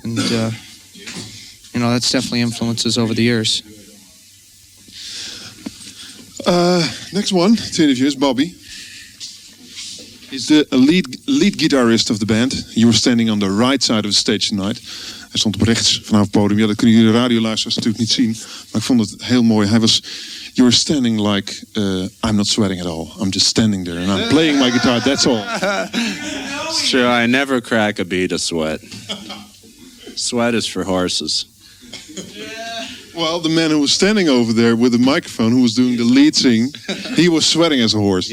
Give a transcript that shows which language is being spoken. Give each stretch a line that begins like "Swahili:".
English: And, that's definitely influences over the years. Next one to interview is Bobby. He's the lead guitarist of the band. You were standing on the right side of the stage tonight.
Dutch: Hij stond op rechts vanaf het podium. Ja, dat kunnen jullie de radioluisteraars natuurlijk niet zien. Maar ik vond het heel mooi.
English: You were standing like, I'm not sweating at all. I'm just standing there and I'm playing my guitar, that's all. It's true, I never crack a bead of sweat. Sweat is for horses. Well, the man who was standing over there with the microphone, who was doing the lead sing, he was sweating as a horse.